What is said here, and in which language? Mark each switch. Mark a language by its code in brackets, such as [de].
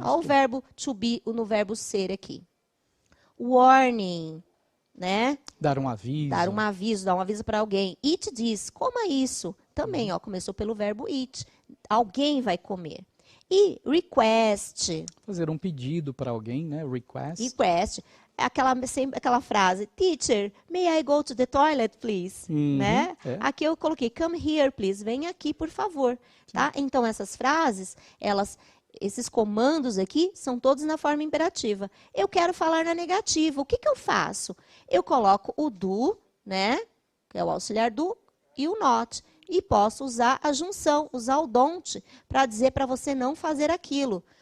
[pt] Olha o verbo to be no verbo ser aqui. [en] Warning. Né? [pt] Dar um aviso. Dar um aviso para alguém. [en] Eat this. [pt] Coma isso. Também, ó, começou pelo verbo eat. Alguém vai comer. E request. Fazer um pedido para alguém, né? [en] Request. Request. [pt] Sempre aquela frase, [en] teacher, may I go to the toilet, please? [pt] Né? Aqui eu coloquei, [en] come here, please. [pt] Vem aqui, por favor. Tá? Então, essas frases, esses comandos aqui, são todos na forma imperativa. Eu quero falar na negativa. O que eu faço? Eu coloco o do, né? Que é o auxiliar do, e o not. E posso usar a junção, usar o don't, para dizer para você não fazer aquilo.